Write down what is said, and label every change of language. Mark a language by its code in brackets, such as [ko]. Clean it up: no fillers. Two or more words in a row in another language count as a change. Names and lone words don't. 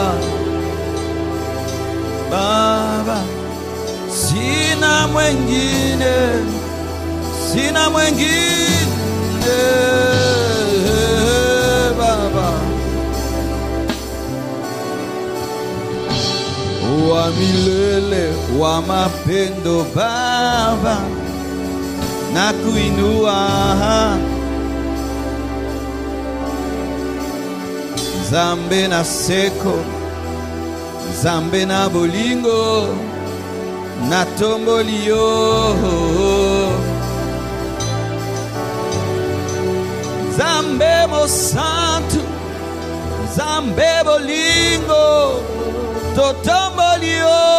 [sw] Baba, sina mwengine, sina mwengine Baba. Wa milele wa mapendo Baba, nakuinua. [ln] Zambe na seko, zambe na bolingo, na tombolio. Zambe mo santo, zambe bolingo, totombolio.